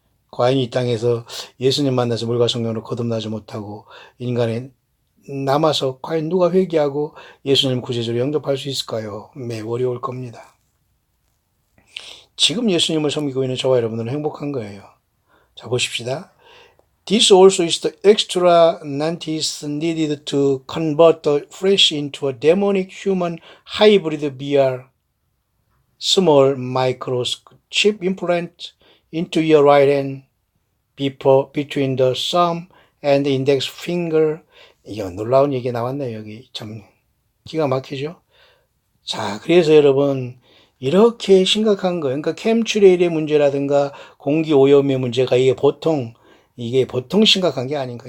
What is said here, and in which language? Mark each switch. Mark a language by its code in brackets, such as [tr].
[ko] 과연 이 땅에서 예수님 만나서 물과 성령으로 거듭나지 못하고 인간에 남아서 과연 누가 회개하고 예수님 구세주로 영접할 수 있을까요? 매우 어려울 겁니다. 지금 예수님을 섬기고 있는 저와 여러분들은 행복한 거예요. 자, 보십시다. [en] This also is the extra nantis needed to convert the flesh into a demonic human hybrid via small microchip implant into your right hand between the thumb and the index finger. [ko] 이거 놀라운 얘기 나왔네요. 여기 참 기가 막히죠. 자, 그래서 여러분 이렇게 심각한 거예요. 그러니까 캠트레일의 문제라든가 공기 오염의 문제가 이게 보통 심각한 게 아닌가.